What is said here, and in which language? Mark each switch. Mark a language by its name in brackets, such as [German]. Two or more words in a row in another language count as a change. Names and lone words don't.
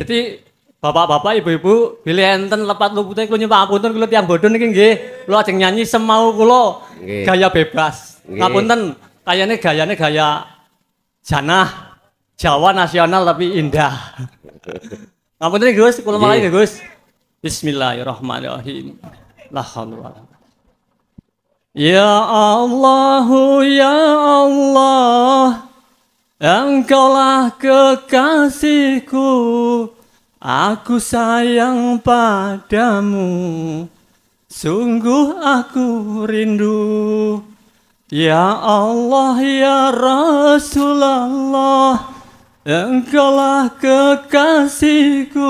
[Javanese] Jadi bapak-bapak, ibu-ibu, bilih enten lepat lupute kula nyuwun ngapunten kula tiyang bodho niki nggih. Kula ajeng nyanyi semau kula gaya bebas. Ngapunten, kayane gayane gaya janah Jawa nasional tapi indah. Ngapunten Gus, kula malih nggih Gus. Bismillahirrahmanirrahim. [Arabic] La haula wala Ya Allah, ya Allah, [Indonesian] Engkaulah kekasihku. Aku sayang padamu, sungguh aku rindu. [Arabic] Ya Allah, ya Rasulullah, [Indonesian] Engkaulah kekasihku.